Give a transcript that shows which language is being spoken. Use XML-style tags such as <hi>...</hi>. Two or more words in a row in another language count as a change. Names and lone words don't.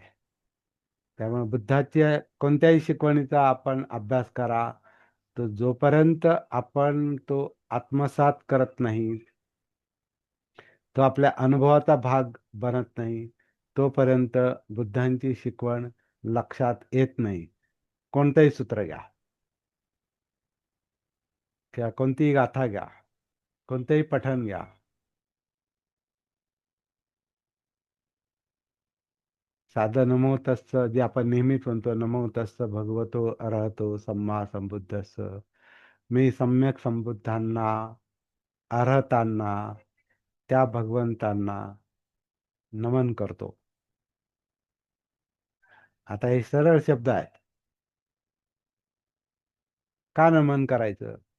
<mr>त्यामुळे बुद्धाच्या कोणत्याही शिकवणीचा आपण अभ्यास करा, तो जोपर्यंत आपण तो आत्मसात करत नाही, तो आपल्या अनुभवाचा भाग बनत नाही, तोपर्यंत बुद्धांची शिकवण लक्षात येत नाही. कोणतंही सूत्र घ्या किंवा कोणतीही गाथा घ्या, कोणतंही पठण घ्या, साधं</mr> <pi>नमो तस्स</pi> <mr>जे आपण नेहमीच म्हणतो,</mr> <pi>नमो तस्स भगवतो अरहतो सम्मा संबुद्धस्स,</pi> <mr>मी सम्यक संबुद्धांना, अर्हतांना, त्या भगवंतांना नमन करतो. आता हे सरळ शब्द आहेत. का नमन करायचं?</mr>